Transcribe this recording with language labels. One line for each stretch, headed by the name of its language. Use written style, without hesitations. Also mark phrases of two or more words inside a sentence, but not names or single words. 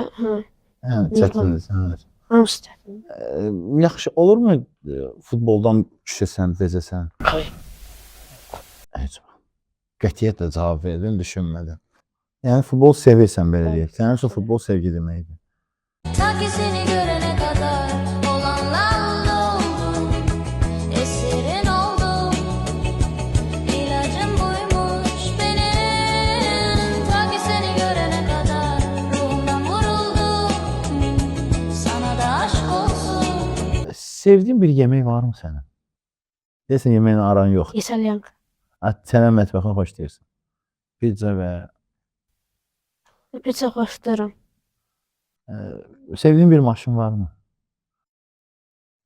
Azerbaijani: Çətindir. hamısı çətindir. Yaxşı olurmu futboldan düşəsən, bezəsən? Xeyr. Heç qətiyyətlə cavab verdin, düşünmədən. Yəni futbol sevirsən belə deyək. Sənin üçün futbol sevgi deməkdir.
Turkish: Ta ki seni görene kadar olanlarla oldum, esirin oldum, ilacım buymuş benim. Ta ki seni görene kadar ruhumdan vuruldum, sana da aşk olsun.
Azerbaijani: Sevdiyin bir yemək varmı sənin? Deyəsən yeməyin aran yox. İtalyanka. Sənə mətbəxini xoşlayırsan. Pizza və Pizza xoşlayıram. sevdiyin bir maşın varmı?